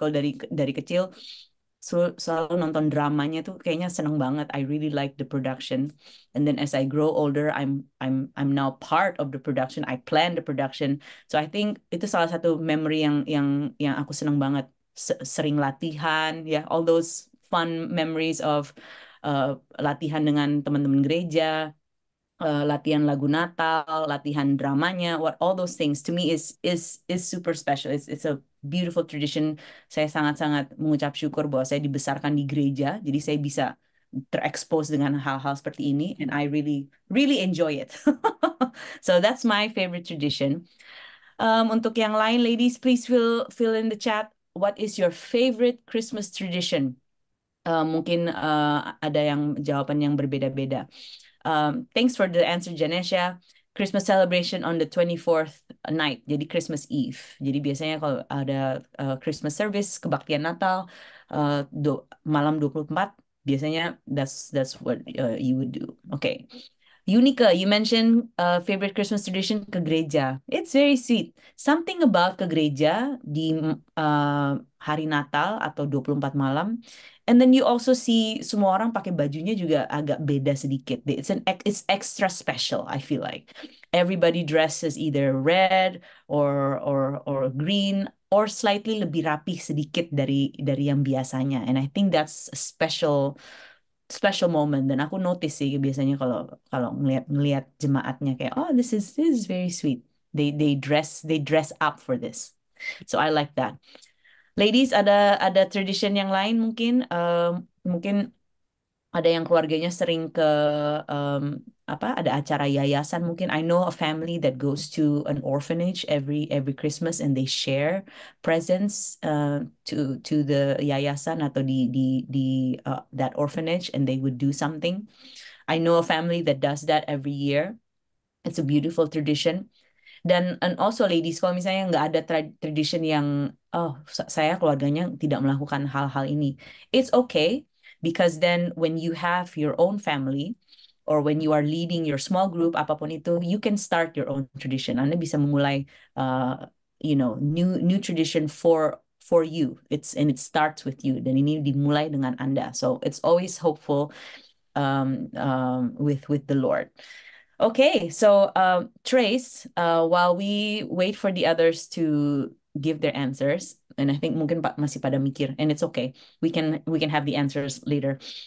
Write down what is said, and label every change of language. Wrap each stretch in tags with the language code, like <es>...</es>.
<id>Kalau dari kecil selalu nonton dramanya tuh kayaknya seneng banget.</id> <en>I really like the production. And then as I grow older, I'm now part of the production. I plan the production. So I think</en> <id>itu salah satu memory yang aku seneng banget. Sering latihan, ya,</id> <en>all those fun memories of</en> <id>latihan dengan teman-teman gereja, latihan lagu Natal, latihan dramanya,</id> <en>all those things to me is super special. It's a beautiful tradition.</en> <id>Saya sangat-sangat mengucap syukur bahwa saya dibesarkan di gereja, jadi saya bisa terekspos dengan hal-hal seperti ini,</id> <en>and I really really enjoy it. So that's my favorite tradition.</en> <id>Untuk yang lain,</id> <en>ladies, please fill in the chat. What is your favorite Christmas tradition?</en> <id>Mungkin ada yang jawaban yang berbeda-beda.</id> <en>Thanks for the answer, Janesha. Christmas celebration on the 24th night,</en> <id>jadi</id> <en>Christmas Eve.</en> <id>Jadi biasanya kalau ada Christmas service, kebaktian Natal, malam 24, biasanya</id> <en>that's what you would do.</en> <id>Okay.</id> <en>Unica, you mentioned favorite Christmas tradition</en> <id>ke gereja.</id> <en>It's very sweet.</en> <id>Something about ke gereja di hari Natal atau 24 malam.</id> <en>And then you also see</en> <id>semua orang pakai bajunya juga agak beda sedikit.</id> <en>It's extra special, I feel like. Everybody dresses either red or green or slightly</en> <id>lebih rapih sedikit dari yang biasanya.</id> <en>And I think that's a special moment,</en> <id>dan aku notice sih biasanya kalau kalau ngelihat jemaatnya kayak,</id> <en>oh, this is very sweet. They dress up for this. So I like that.</en> <id>Ladies, ada</id> <en>tradition</en> <id>yang lain mungkin mungkin ada yang keluarganya sering ke ada acara yayasan mungkin.</id> <en>I know a family that goes to an orphanage every Christmas and they share presents to the yayasan</en> <id>atau di</id> <en>that orphanage, and they would do something. I know a family that does that every year. It's a beautiful tradition. Dan and also ladies,</en> <id>kalau misalnya nggak ada tradition yang saya keluarganya tidak melakukan hal-hal ini,</id> <en>it's okay, because then when you have your own family or when you are leading your small group</en> <id>apapun itu,</id> <en>you can start your own tradition.</en> <id>Anda bisa memulai</id> <en>new tradition for you. It starts with you,</en> <id>dan ini dimulai dengan Anda.</id> <en>So it's always hopeful with the Lord. Okay, so Trace, while we wait for the others to give their answers, and I think</en> <id>mungkin masih pada mikir,</id> <en>and it's okay. We can have the answers later.</en>